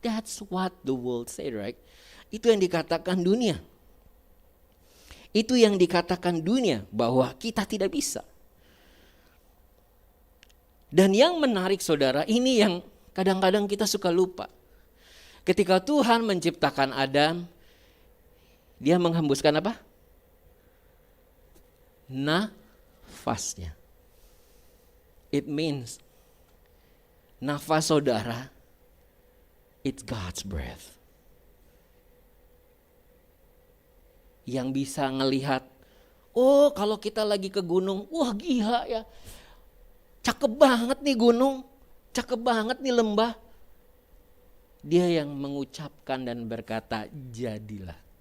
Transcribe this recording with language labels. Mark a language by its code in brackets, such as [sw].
[en] That's what the world say, right? [id] Itu yang dikatakan dunia. Itu yang dikatakan dunia, bahwa kita tidak bisa. Dan yang menarik saudara, ini yang kadang-kadang kita suka lupa. Ketika Tuhan menciptakan Adam, dia menghembuskan apa? Nafasnya. [en] It means [id] nafas saudara, [en] it's God's breath. [id] Yang bisa ngelihat, oh kalau kita lagi ke gunung, wah gila ya. Cakep banget nih gunung, cakep banget nih lembah. Dia yang mengucapkan dan berkata, jadilah.